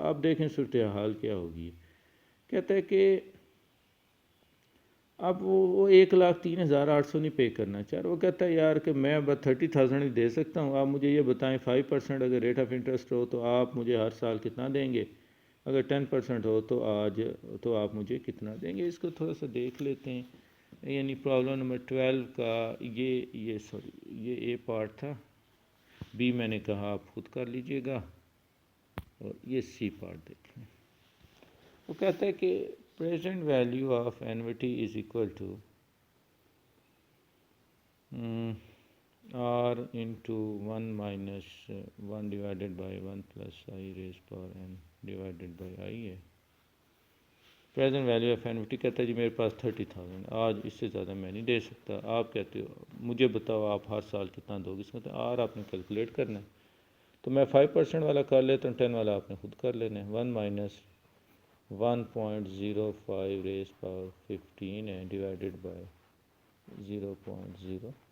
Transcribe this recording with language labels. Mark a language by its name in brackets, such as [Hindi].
[Urdu] اب دیکھیں صورتحال کیا ہوگی. کہتا ہے کہ اب وہ 1,03,800 نہیں پے کرنا چاہ رہا. وہ کہتا ہے یار کہ میں بس 30,000 ہی دے سکتا ہوں, آپ مجھے یہ بتائیں 5% اگر ریٹ آف انٹرسٹ ہو تو آپ مجھے ہر سال کتنا دیں گے, اگر 10% ہو تو آپ مجھے کتنا دیں گے. اس کو تھوڑا سا دیکھ لیتے ہیں. یعنی پرابلم نمبر 12 کا یہ اے پارٹ تھا, بی میں نے کہا آپ خود کر لیجئے گا, اور یہ سی پارٹ دیکھ لیں. وہ کہتا ہے کہ [English] present value of annuity is equal to r into 1 minus 1 divided by 1 plus I raised power n divided by I ہے. [Urdu] پریزنٹ ویلیو آف اینوٹی کہتا ہے جی میرے پاس 30,000, آج اس سے زیادہ میں نہیں دے سکتا. آپ کہتے ہو مجھے بتاؤ آپ ہر سال کتنا دو گے. اس میں آر آپ نے کیلکولیٹ کرنا ہے, تو میں 5% والا کر لیتا ہوں, 10 والا آپ نے خود کر لینا ہے. [English] 1 minus 1.05 raised power 15 ہے divided by 0.05.